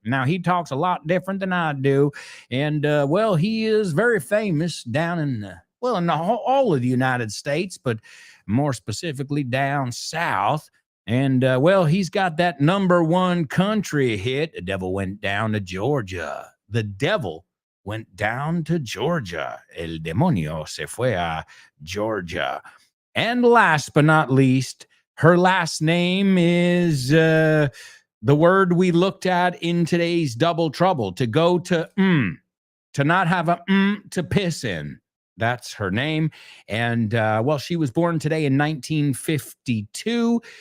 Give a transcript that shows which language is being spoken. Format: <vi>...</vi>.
<en>Now, he talks a lot different than I do, and, well, he is very famous down in, in all of the United States, but more specifically down south. And, well, he's got that number one country hit, The Devil Went Down to Georgia. The Devil Went Down to Georgia.</en> <es>El demonio se fue a Georgia.</es> <en>And last but not least, her last name is the word we looked at in today's Double Trouble, to go to not have a to piss in. That's her name. And, well, she was born today in 1952.</en>